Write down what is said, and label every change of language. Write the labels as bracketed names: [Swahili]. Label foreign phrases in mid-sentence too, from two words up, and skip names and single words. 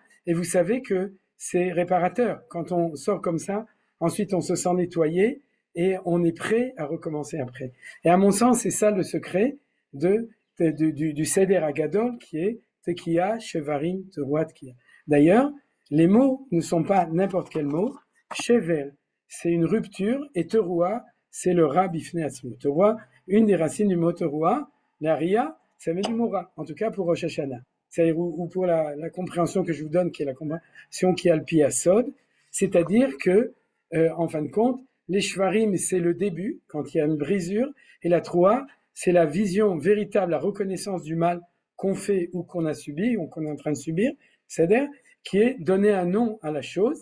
[French] Et vous savez que c'est réparateur. Quand on sort comme ça, ensuite on se sent nettoyé et on est prêt à recommencer après. Et à mon sens, c'est ça le secret du [Hebrew] הסדר הגדול [French] qui est [Hebrew] תקיעה, שברים, תרועה, תקיעה. [French] D'ailleurs, les mots ne sont pas n'importe quel mot. Shever, c'est une rupture, et Teruah, c'est le [Hebrew] רע בפני עצמו. [French] Teruah, une des racines du mot Teruah, la Ria, ça vient du mot Ra, en tout cas pour Rosh Hashanah. C'est-à-dire, ou pour la compréhension que je vous donne, qui est la compréhension qui a le pied à Sod, c'est-à-dire que, en fin de compte, les shvarim, c'est le début, quand il y a une brisure, et la troua, c'est la vision véritable, la reconnaissance du mal qu'on fait ou qu'on a subi, ou qu'on est en train de subir, c'est-à-dire qui est donner un nom à la chose.